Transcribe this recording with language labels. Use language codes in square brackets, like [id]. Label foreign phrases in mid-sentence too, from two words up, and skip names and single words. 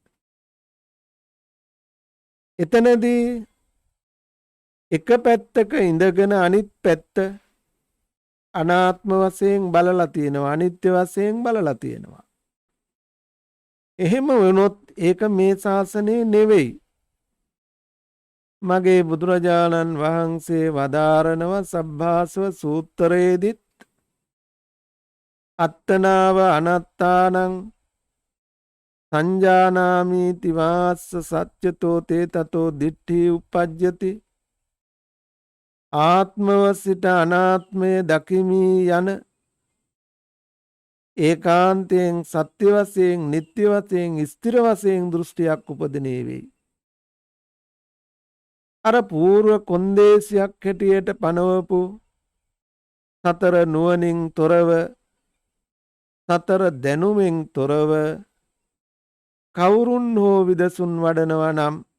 [si] එතනදී එක පැත්තක ඉඳගෙන අනිත් පැත්ත අනාත්ම වශයෙන් බලලා තියෙනවා, අනිත්‍ය වශයෙන් බලලා තියෙනවා. එහෙම වුණොත් ඒක මේ ශාසනයේ නෙවෙයි. මගේ බුදුරජාණන් වහන්සේ වදාරනව සබ්භාසව සූත්‍රයේදීත් [pi] අත්තනාව අනත්තානං සංජානාමීති වාස්ස සත්‍යතෝ තේ තතෝ දිට්ඨි උප්පජ්ජති [si] ආත්මව සිට අනාත්මය දකිමි යන ඒකාන්තයෙන් සත්‍ය වශයෙන් නිත්‍ය වශයෙන් ස්ථිර වශයෙන් දෘෂ්ටියක් උපදිනේ වෙයි. අර పూర్ව කොන්දේසියක් හැටියට පනවපු සතර නුවණින් තොරව සතර දැනුමින් තොරව කවුරුන් හෝ විදසුන් වඩනවා නම්